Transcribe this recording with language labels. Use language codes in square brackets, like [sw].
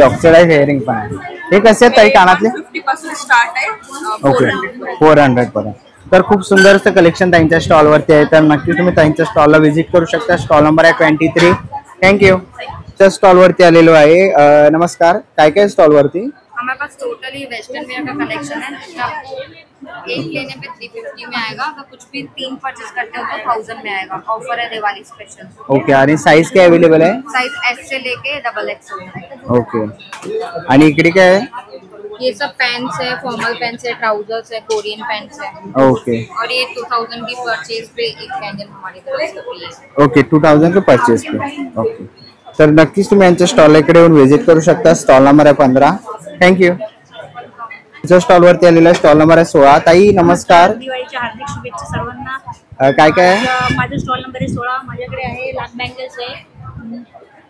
[mr] Oxidise hearing पण आहे. हे कसे आहेत ताई कानातले? 150 पासून स्टार्ट आहे ओके. 400 400 पर्यंत. तर खूप सुंदर असं कलेक्शन ताईंच्या स्टॉलवरती आहे, तर नक्की तुम्ही ताईंच्या स्टॉलला व्हिजिट करू शकता. स्टॉल नंबर आहे 23. थँक्यू. च्या स्टॉलवरती आलेलो आहे. नमस्कार. काय काय स्टॉलवरती? [hi] हमारे पास टोटली वेस्टर्न वेयर का कलेक्शन है. एक लेने पे 350 में आएगा, अगर कुछ भी 3 परचेज करते हो तो 1000 में आएगा. ऑफर है दिवाली स्पेशल. [en] Okay. [mr] आणि साईज काय अवेलेबल आहे? [hi] साइज एस से लेके XXL तक. [mr] ओके. आणि इकडे काय आहे? [hi] ये सब पैंट्स है, फॉर्मल पैंट्स है, ट्राउजर्स है, कोरियन पैंट्स है. [en] Okay. [hi] और ये 2000 की परचेज पे एक कैंडल हमारी तरफ से फ्री है. ओके. 2000 के परचेस पे. ओके. [mr] तर नक्कीच तुम्ही यांच्या स्टॉल इकडे येऊन व्हिजिट करू शकता. स्टॉल नंबर आहे 15. थँक्यू. स्टॉलवरती आलेला स्टॉल नंबर आहे 16. ताई नमस्कार. दिवाळीच्या हार्दिक शुभेच्छा सर्वांना. काय काय आहे? माझा स्टॉल नंबर आहे 16. माझ्याकडे आहे लाख बँगल्स आहे.